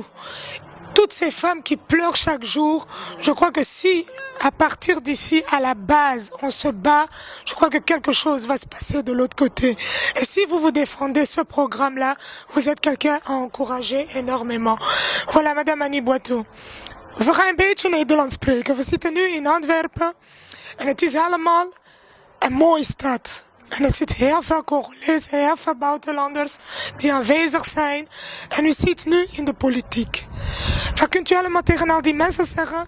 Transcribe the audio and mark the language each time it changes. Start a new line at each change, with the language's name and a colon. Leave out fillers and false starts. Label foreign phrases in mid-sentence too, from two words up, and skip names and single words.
French: Toutes ces femmes qui pleurent chaque jour, je crois que si, à partir d'ici, à la base, on se bat, je crois que quelque chose va se passer de l'autre côté. Et si vous vous défendez ce programme-là, vous êtes quelqu'un à encourager énormément. Voilà, Madame Annie Boitou.
Dutch: We gaan een beetje Nederlands spreken. We zitten nu in Antwerpen en het is allemaal een mooie stad. En er zit heel veel Congolezen, heel veel buitenlanders die aanwezig zijn. En u zit nu in de politiek. Wat kunt u allemaal tegen al die mensen zeggen?